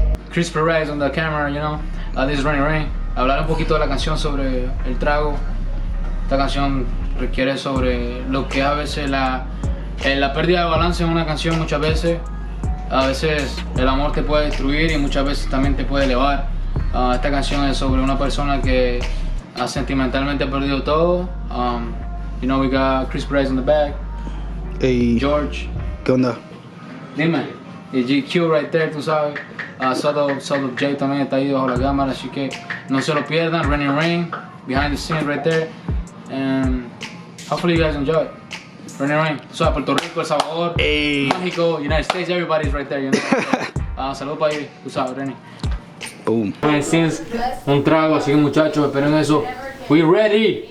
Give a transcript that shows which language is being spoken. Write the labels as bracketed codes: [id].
[en] Crispy Rain on the camera, you know. This is Reny Rain. [es] Hablar un poquito de la canción sobre el trago. Esta canción requiere sobre lo que a veces la pérdida de balance en una canción muchas veces. A veces el amor te puede destruir y muchas veces también te puede elevar. Esta canción es sobre una persona que sentimentalmente ha perdido todo. [en] You know, we got Crispy Rain on the back. Hey, George. [es] ¿qué onda? Dime, y GQ [en] right there, [es] tú sabes. Solo J también está ahí bajo la cámara, así que no se lo pierdan. [en] Reny Rain, behind the scenes right there. And hopefully you guys enjoy it. Reny Rain, so Puerto Rico, El Salvador, Hey. México, United States, everybody's right there, you know. [es] Saludos para ahí, tú sabes, Reny. [en] Boom. Behind the scenes, [es] un trago, así que muchachos, esperen eso. [en] We ready.